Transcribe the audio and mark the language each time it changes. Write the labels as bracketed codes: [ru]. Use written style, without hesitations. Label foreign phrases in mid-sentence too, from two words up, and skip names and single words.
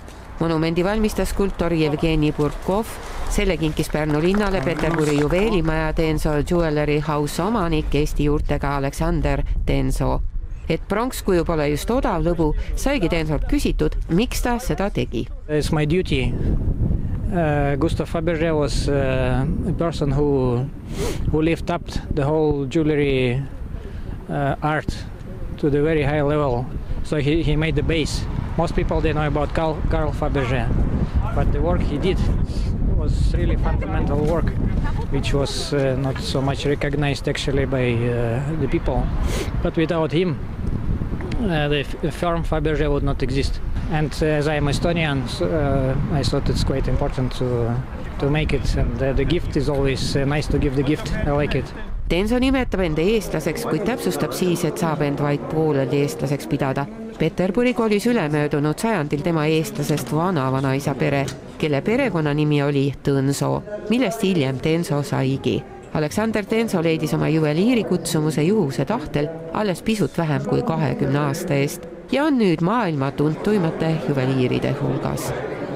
[et] Monumendi valmistas skulptor Jevgeni Burkov, selle kinkis Pärnu linnale Peterburi juveelimaja Tenso Jewelry House omanik Eesti juurtega Alexander Tenso. Et pronkskuju pole just odav lõbu, saigi Tensolt küsitud, miks ta seda tegi. [en] It's my duty. Gustav Fabergé was a person who lifted up the whole jewelry art to the very high level. So he made the base. Most people they know about Carl Fabergé, but the work he did was really fundamental work, which was not so much recognized actually by the people. But without him, the firm Fabergé would not exist. And as I am Estonian, I thought it's quite important to make it. And the gift is always nice to give the gift. I like it. [et] Tenso nimetab enda eestlaseks, kuid täpsustab siis, et saab end vaid pooleldi eestlaseks pidada. Peterburi kolis ülemöödunud sajandil tema eestlasest vana-vanaisa pere, kelle perekonna nimi oli Tõnso, millest hiljem Tenso saigi. Alexander Tenso leidis oma juveliiri kutsumuse juhuse tahtel alles pisut vähem kui 20 aasta eest ja on nüüd maailma tuntuimate juveliiride hulgas.